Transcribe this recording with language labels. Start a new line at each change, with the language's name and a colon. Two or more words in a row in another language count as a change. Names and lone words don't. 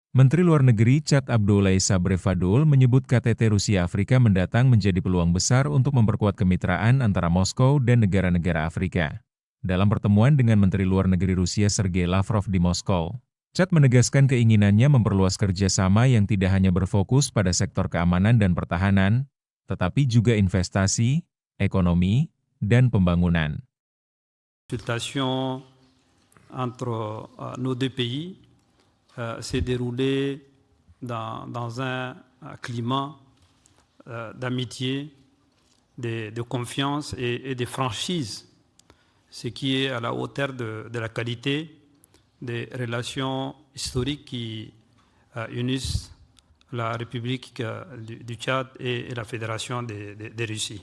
Indonesian: Menteri Luar Negeri Chad Abdoulaye Sabre Fadul menyebut KTT Rusia Afrika mendatang menjadi peluang besar untuk memperkuat kemitraan antara Moskow dan negara-negara Afrika. Dalam pertemuan dengan Menteri Luar Negeri Rusia Sergei Lavrov di Moskow, Chad menegaskan keinginannya memperluas kerjasama yang tidak hanya berfokus pada sektor keamanan dan pertahanan, tetapi juga investasi, ekonomi, dan pembangunan.
French: Consultation entre nos deux pays s'est déroulée dans un climat d'amitié, de confiance et de franchise, ce qui est à la hauteur de la qualité des relations historiques qui unissent la République du Tchad et la Fédération de Russie.